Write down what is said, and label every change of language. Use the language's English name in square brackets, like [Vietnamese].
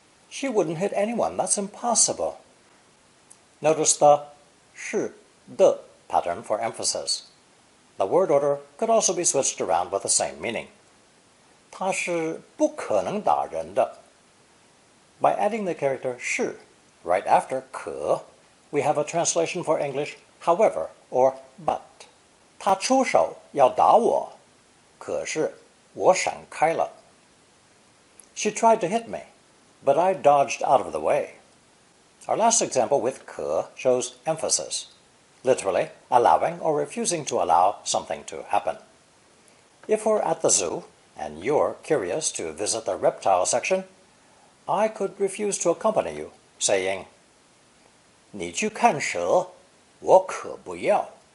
[English] She wouldn't hit anyone, that's impossible. Notice the 是的pattern for emphasis. The word order could also be switched around with the same meaning. [Chinese] 他是不可能打人的. [English] By adding the character 是 right after 可, we have a translation for English however or but. [Chinese] 他出手要打我, 可是我闪开了. [English] She tried to hit me, but I dodged out of the way. Our last example with 可 shows emphasis, literally allowing or refusing to allow something to happen. If we're at the zoo and you're curious to visit the reptile section, I could refuse to accompany you, saying, [Chinese] 你去看蛇, 我可不要.